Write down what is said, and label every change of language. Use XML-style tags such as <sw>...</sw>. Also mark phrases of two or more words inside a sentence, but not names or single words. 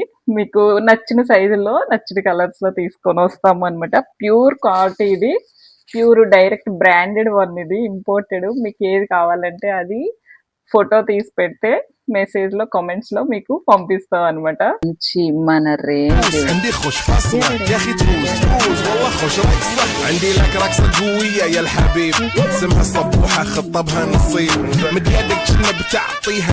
<te>మీకు నచ్చిన సైజుల్లో, నచ్చిన కలర్స్‌లో తీసుకొనొస్తాము అనమాట.</te> <en>pure quality ఇది. pure direct branded one ఇది. imported.</en> <te>మీకు ఏది కావాలంటే అది ఫోటో తీసి పెడితే మెసేజ్‌లో, కామెంట్స్‌లో మీకు పంపిస్తాం అనమాట. మంచి మన రేంజ్</te> <ar>عندي خوش فاصلة يا اخي تفوز تفوز والله خوش رايك صح عندي لك رقصة قوية يا الحبيب اسمها صبوحة خطبها نصيب مد يدك كنا بتعطيها</ar>